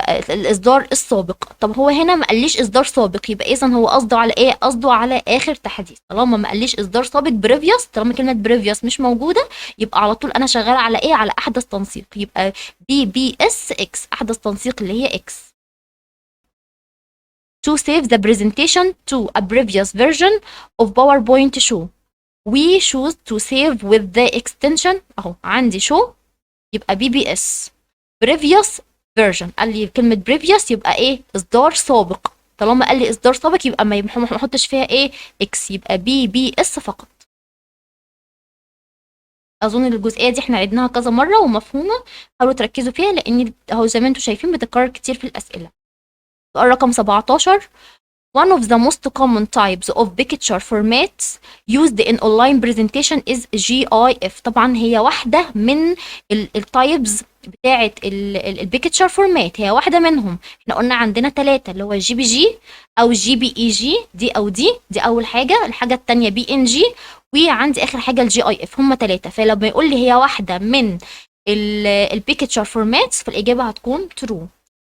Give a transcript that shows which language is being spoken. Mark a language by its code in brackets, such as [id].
[ar] الاصدار السابق. طب هو هنا ما قاليش اصدار سابق، يبقى اذا هو قصده على ايه؟ قصده على اخر تحديث. طالما ما قاليش اصدار سابق بريفيوس، طالما كلمه بريفيوس مش موجوده، يبقى على طول انا شغاله على ايه؟ على احدث تنسيق. يبقى بي اس اكس، احدث تنسيق اللي هي اكس. [en] to save the presentation to a previous version of PowerPoint show we choose to save with the extension. [ar] اهو عندي show يبقى بي اس. previous version، قال لي كلمة previous يبقى ايه؟ اصدار سابق. طالما قال لي اصدار سابق يبقى ما احطش فيها ايه؟ اكس، يبقى بي اس فقط. اظن الجزئية دي احنا عدناها كذا مرة ومفهومة، حاولوا تركزوا فيها لان اهو زي ما انتم شايفين بتتكرر كتير في الاسئلة. سؤال رقم 17. [en] One of the most common types of picture formats used in online presentation is GIF. [ar] طبعا هي واحدة من التايبز بتاعة البيكتشر فورمات، هي واحدة منهم. احنا قلنا عندنا 3 اللي هو جي بي جي او جي بي اي جي، دي او دي اول حاجة. الحاجة التانية بي ان جي، وعندي اخر حاجة الجي اي اف. هم 3. فلما يقول لي هي واحدة من البيكتشر فورماتس فالاجابة هتكون true.